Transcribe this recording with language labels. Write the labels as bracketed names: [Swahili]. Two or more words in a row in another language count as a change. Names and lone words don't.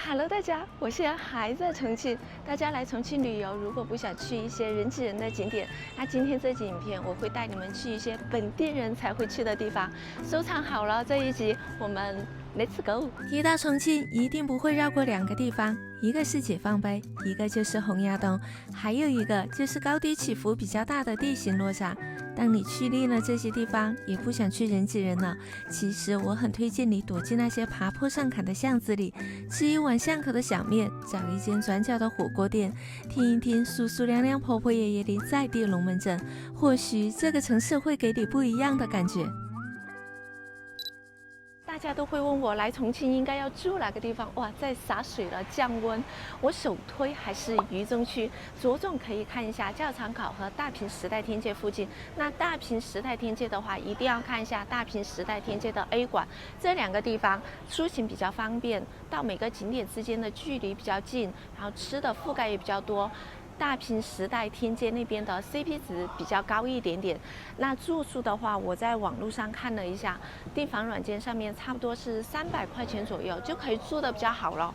[Chinese] Hello， 大家，我現在還在重慶。大家來重慶旅遊，如果不想去一些人擠人的景點，那今天這集影片我會帶你們去一些本地人才會去的地方。收藏好了，這一集我們 [English] Let's go。 [Chinese] 提到重慶，一定不會繞過兩個地方，一個是解放碑，一個就是洪崖洞，還有一個就是高低起伏比較大的地形落差。當你去膩了這些地方，也不想去人擠人了，其實我很推薦你躲進那些爬坡上坎的巷子裡，吃一碗巷口的小麵，找一間轉角的火鍋店，聽一聽叔叔娘娘婆婆爺爺的在地龍門陣，或許這個城市會給你不一樣的感覺。大家都會問我來重慶應該要住哪個地方？哇，在灑水了，降溫。我首推還是渝中區，着重可以看一下教場口和大坪時代天街附近。那大坪时代天街的話，一定要看一下大坪时代天街的 A 馆，這兩個地方出行比較方便，到每個景點之間的距離比較近，然後吃的覆蓋也比較多。大坪时代天街那邊的 CP 值比較高一點點。那住宿的話，我在網絡上看了一下，訂房軟件上面差不多是300塊錢左右就可以住得比較好了。